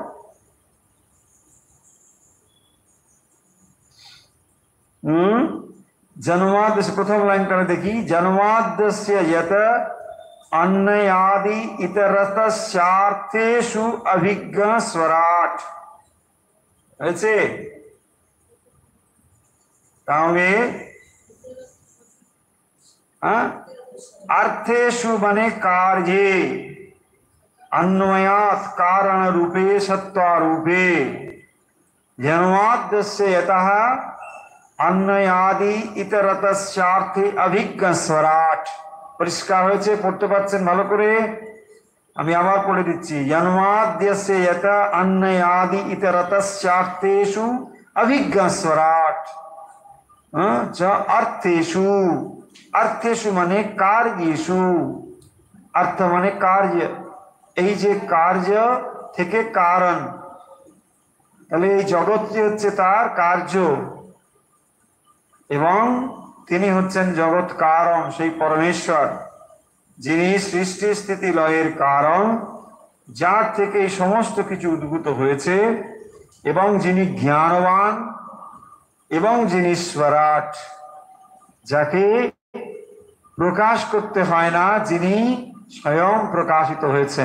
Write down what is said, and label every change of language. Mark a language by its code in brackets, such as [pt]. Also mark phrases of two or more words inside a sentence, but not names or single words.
[sa] জন্মাদ্য, প্রথম লাইনটা দেখি, জন্মাদ্যস্য যত অন্যাদি ইতরতশ্চার্থেষু অভিজ্ঞ স্বরাট। [bn] হয়েছে? [sa] তাহলে अर्थेषु बने कार्ये, अन्वयात् कारण रूपे सत्वारूपे, जन्माद्यस्य यतः अन्वयादि इतरतश्चार्थे अभिज्ञ स्वराट। [bn] পরিষ্কার হয়েছে? পড়তে পারছেন ভালো করে? আমি আবার পড়ে দিচ্ছি। [sa] জন্মাদ্যস্য যত अन्वयादि इतरतश्चार्थेषु अभिज्ञ स्वराट। अर्थेषु, अर्थेषु [bn] মানে কার্যেষু, अर्थ মানে কার্য, এই যে কার্য থেকে কারণ, তাহলে এই জগৎটি হচ্ছে তার কার্য, এবং তিনি হচ্ছেন জগৎ কারণ, সেই পরমেশ্বর যিনি সৃষ্টি স্থিতি লয়ের কারণ, যার থেকে এই সমস্ত কিছু উদ্ভূত হয়েছে, এবং যিনি জ্ঞানবান, এবং যিনি স্বরাট, যাকে প্রকাশ করতে হয় না, যিনি স্বয়ং প্রকাশিত হয়েছেন।